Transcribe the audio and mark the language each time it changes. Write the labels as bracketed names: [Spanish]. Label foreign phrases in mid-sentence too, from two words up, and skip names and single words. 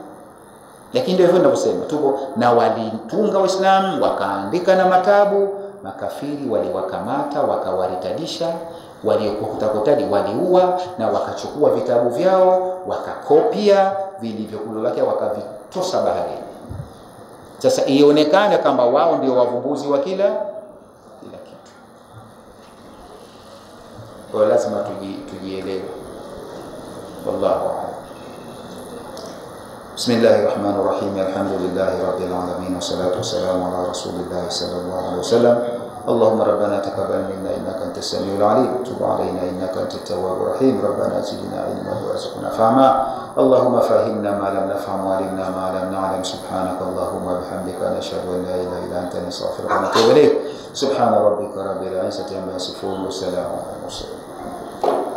[Swahili] Lakini ndio hivyo ninavyosema, tupo na walitunga Waislamu, wakaandika na matabu, makafiri waliwakamata wakawaritadisha, waliokutakotani waliua na wakachukua vitabu vyao, wakakopia vilivyokubakia wakavitosa baharini. Sasa ionekane kama wao ndio wavumbuzi wa kila kitu. Kwa lazima tujielewe. [Arabic] والله أعلم. بسم الله الرحمن الرحيم. الحمد لله رب العالمين والصلاة والسلام على رسول الله صلى الله عليه وسلم. اللهم ربنا تقبل منا انك انت السميع العليم وتب علينا انك انت التواب الرحيم ربنا زدنا علما وارزقنا فهما اللهم فهمنا ما لم نفهم وعلمنا ما لم نعلم سبحانك اللهم وبحمدك نشهد ان لا اله الا انت نستغفرك ونتوب اليك سبحان ربك رب العزه عما يصفون وسلام على المرسلين.